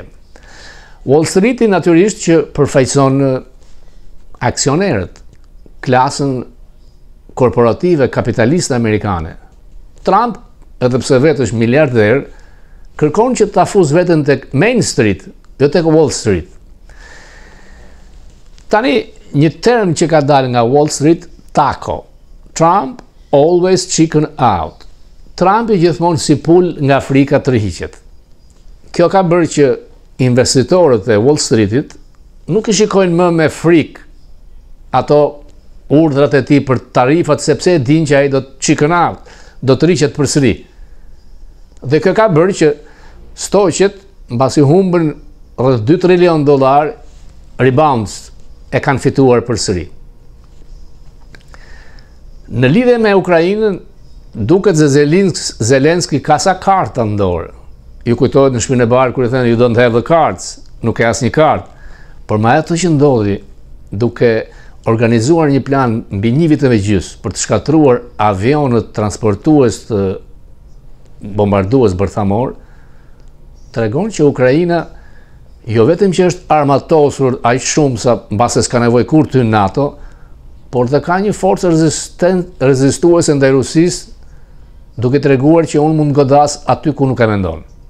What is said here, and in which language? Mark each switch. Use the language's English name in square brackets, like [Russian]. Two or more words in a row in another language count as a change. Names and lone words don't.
[Albanian] Wall Streeti natyrisht që përfaqëson aksionerët, klasën korporative kapitaliste amerikane. Trump, edhe pse vetë është miliarder, kërkon që ta fuz veten tek Main Street, jo tek Wall Street. Tani, një term që ka dalë nga Wall Street, taco. [English] Trump always chicken out. [Albanian] Trump i gjithmonë si pul nga Afrika tërhiqet. Kjo ka bërë që investitorët e Wall Streetit nuk i shikojnë më me frikë ato urdhrat e tij për tarifat, sepse e dinë që ai do të [English] chicken out, [Albanian] do të rriqet përsëri. Dhe kjo ka bërë që stoqet, mbasi humbën rreth $2 trilion rebounds, e kanë fituar përsëri. Në lidhje me Ukrainën, duket se Zelenski ka sa karta në dorë. Ju kujtohet në Shtëpinë e Bardhë kur i thënë [English] you don't have the cards, [Albanian] nuk e asnjë kartë. Por me ato që ndodhi, duke organizuar një plan mbi 1 vit e gjys për të shkatruar avionët transportues të bombardues bërthamor, tregon që Ukraina jo vetëm që është armatosur aq shumë sa mbase s'ka nevojë kur të hyjë NATO, por dhe ka një forcë rezistuese ndaj Rusisë, duke treguar që unë mund godas aty ku nuk e mendon.